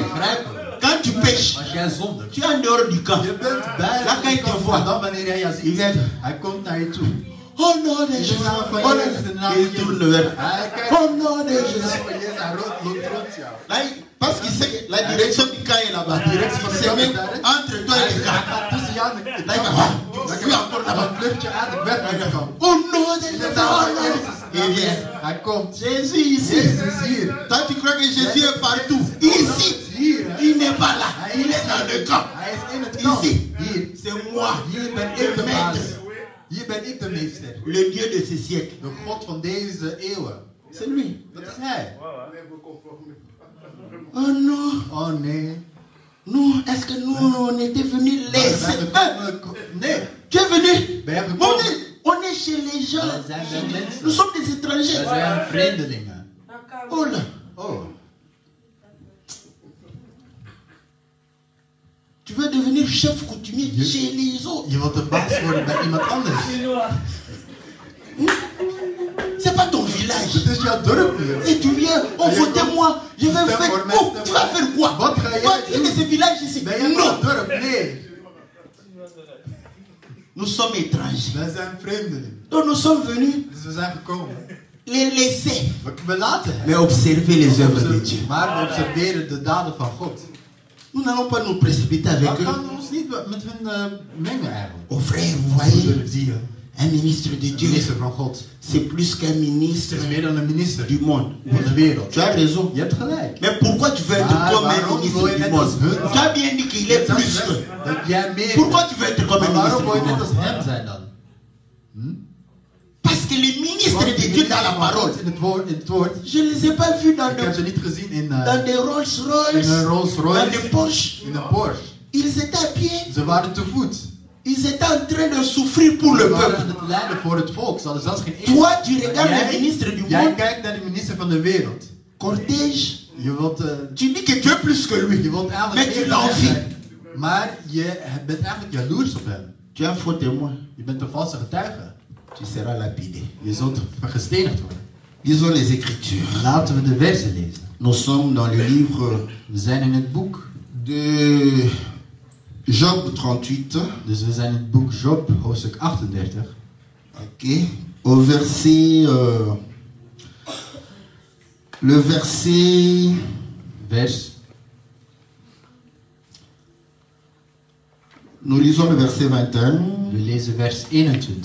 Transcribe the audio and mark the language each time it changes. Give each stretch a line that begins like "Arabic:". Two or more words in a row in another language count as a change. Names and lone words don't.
Dutch: Begrijpen.
French: Quand tu pêches,
Dutch: Als jij zondert.
French: tu es en dehors du camp.
Dutch: Je bent buiten
French: Là, quand il
Dutch: het te kamp.
French: voit,
Dutch: En dan wanneer hij jou
French: il
Dutch: ziet.
French: vient.
Dutch: Hij komt naar je toe.
French: Oh non, des
Dutch: In de
French: Jésus.
Dutch: naam van
French: Oh
Dutch: Jezus. In de naam
French: non,
Dutch: van
French: il tourne
Dutch: Jezus.
French: vers.
Dutch: Hij kijkt.
French: Oh non, des
Dutch: In de
French: Jésus.
Dutch: naam van Jezus. Hij loopt rond jou.
French: Là, parce qu'il sait que la direction du camp est là-bas. La direction
Dutch: van de
French: C'est
Dutch: kamp
French: même
Dutch: is daar, hè?
French: entre toi et
Dutch: Hij
French: le camp.
Dutch: gaat tussen jou en de
French: Là, il va.
Dutch: kamp.
French: Tu fuis encore
Dutch: Dan
French: là-bas.
Dutch: vlucht je uit. Ik weg naar de kamp.
French: Oh non, des
Dutch: In de
French: Jésus.
Dutch: naam
French: Oh
Dutch: van
French: non.
Dutch: Jezus.
French: Il vient.
Dutch: Hij komt.
French: Jésus ici.
Dutch: Jezus is hier.
French: Toi, tu crois que Jésus est partout. Ici.
Dutch: Hier. hè?
French: Il n'est pas là. Il est dans le camp.
Dutch: Hij is in het kamp.
French: Ici.
Dutch: Hier.
French: C'est moi.
Dutch: Hier ben ik de baas.
French: Maître.
Dutch: Hier ben ik de meester.
French: Le Dieu de ce siècle.
Dutch: De God van deze eeuwen.
French: C'est lui.
Dutch: Dat is hij.
French: Oh non.
Dutch: Oh nee.
French: Nous, est-ce que nous, on était venus laisser.
Dutch: Nee.
French: Tu es venu.
Dutch: Ben je gekomen?
French: On est chez les gens.
Dutch: We zijn bij mensen.
French: Nous sommes des
Dutch: We
French: étrangers.
Dutch: zijn vreemdelingen.
French: Oh là.
Dutch: Oh.
French: Tu veux devenir chef coutumier chez les autres.
Dutch: Je wilt de baas worden bij iemand anders.
French: C'est pas ton village.
Dutch: Het is jouw dorp hier.
French: Et tu viens, on votait moi. Je vais
Dutch: Stem
French: faire.
Dutch: voor mij,
French: Oh,
Dutch: stem
French: tu
Dutch: voor
French: vas
Dutch: mij.
French: faire quoi?
Dutch: Wat ga jij
French: Toi, tu es de
Dutch: doen?
French: ce village ici.
Dutch: Ben jij van
French: Non.
Dutch: het dorp? Nee.
French: Nous sommes étrangers.
Dutch: Wij zijn vreemdelingen.
French: Donc nous sommes venus
Dutch: Dus we zijn gekomen.
French: les laisser.
Dutch: We laten hem.
French: Mais observer les œuvres de Dieu.
Dutch: Maar we observeren de daden van God.
French: Nous n'allons pas nous précipiter avec
Dutch: We
French: eux.
Dutch: gaan ons niet met hun mengen eigenlijk.
French: Oh frère, vous voyez,
Dutch: Broeder, zie je.
French: un ministre de Dieu,
Dutch: Minister van God.
French: c'est plus qu'un ministre
Dutch: Het is meer dan een minister
French: du monde.
Dutch: van de wereld.
French: Tu as raison.
Dutch: Je hebt gelijk.
French: Mais pourquoi tu veux être
Dutch: Ah,
French: comme un
Dutch: waarom
French: ministre
Dutch: wil je
French: du
Dutch: net
French: monde?
Dutch: als hun?
French: Tu as bien dit qu'il est plus que.
Dutch: Dat jij meer
French: Pourquoi
Dutch: bent.
French: tu veux être comme un
Dutch: Maar
French: ministre
Dutch: waarom wil je
French: du
Dutch: net als
French: monde?
Dutch: hem zijn dan?
French: Parce que les ministres
Dutch: Want
French: de
Dutch: die
French: Dieu dans la
Dutch: minister van
French: parole,
Dutch: God in het woord.
French: je ne les ai pas vus dans,
Dutch: Ik heb ze niet gezien in
French: des Rolls Royce,
Dutch: in een Rolls
French: dans
Dutch: Royce,
French: des Porsche.
Dutch: in een Porsche.
French: Ils étaient à pied.
Dutch: Ze waren te voet.
French: Ils étaient en train de souffrir pour le
Dutch: Ze waren
French: peuple.
Dutch: aan het lijden voor het volk. Ze hadden zelfs geen eten.
French: Toi, tu regardes le ministre du
Dutch: Jij
French: monde,
Dutch: kijkt naar de minister van de wereld.
French: cortège.
Dutch: Je wilt,
French: Tu dis que tu es plus que lui.
Dutch: je wilt eigenlijk
French: Mais tu
Dutch: eerder
French: l'envies.
Dutch: zijn. Maar je bent eigenlijk jaloers op hem.
French: Tu es un faux témoin.
Dutch: Je bent een valse getuige.
French: Tu seras lapidé.
Dutch: Je zult gestenigd worden.
French: Lisons les Écritures.
Dutch: Laten we de versen lezen.
French: Nous sommes dans le livre
Dutch: We zijn in het boek.
French: de Job 38.
Dutch: Dus we zijn in het boek Job, hoofdstuk 38.
French: Ok. Au verset. Le verset.
Dutch: Vers.
French: Nous lisons le verset 21
Dutch: We lezen vers 21